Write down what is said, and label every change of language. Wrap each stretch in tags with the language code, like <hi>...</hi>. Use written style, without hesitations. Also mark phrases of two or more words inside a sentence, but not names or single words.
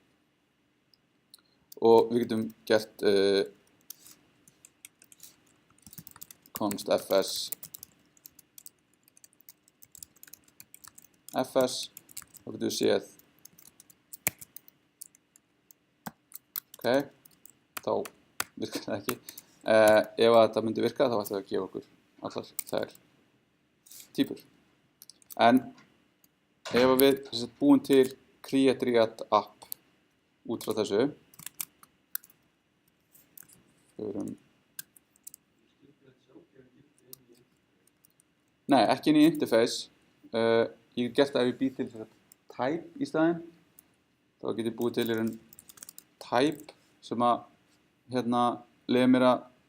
<is>og við getum gert</is> <en>const fs</en> <is>þá getum við séð ok, þá virkar það ekki ef að þetta myndi virka þá ætti það að gefa okkur allar þær típur en ef við búum til</is> <en>create react app</en> <is>út frá þessu nei, ekki inn í interface ég get gert það ef ég býð til type í staðinn þá get ég búið til í raun type sem að hérna leyfir mér að</is>